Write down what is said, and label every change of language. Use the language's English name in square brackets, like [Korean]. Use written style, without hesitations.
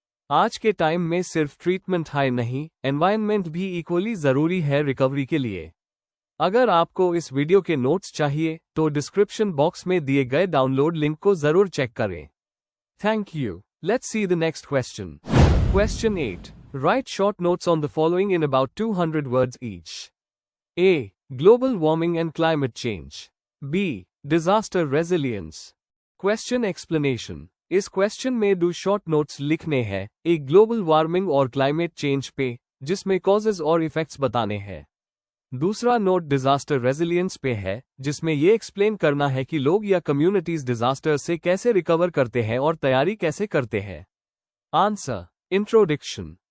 [Hindi] आज के टाइम में सिर्फ ट्रीटमेंट हाई नहीं, एनवायरनमेंट भी इक्वली जरूरी है रिकवरी के लिए। अगर आपको इस वीडियो के नोट्स चाहिए, तो डिस्क्रिप्शन बॉक्स में दिए गए डाउनलोड लिंक को जरूर चेक करें। Thank you. [English] Let's see the next question. Question 8. Write short notes on the following in about 200 words each. A. Global warming and climate change. B. Disaster resilience. Question explanation. [Hindi] इस question में 2 short notes लिखने हैं, एक global warming और climate change पे, जिसमें causes और effects बताने हैं। दूसरा नोट डिजास्टर रेजिलियंस पे है, जिसमें ये एक्सप्लेन करना है कि लोग या कम्युनिटीज डिजास्टर से कैसे रिकवर करते हैं और तैयारी कैसे करते हैं। आंसर। इंट्रोडक्शन।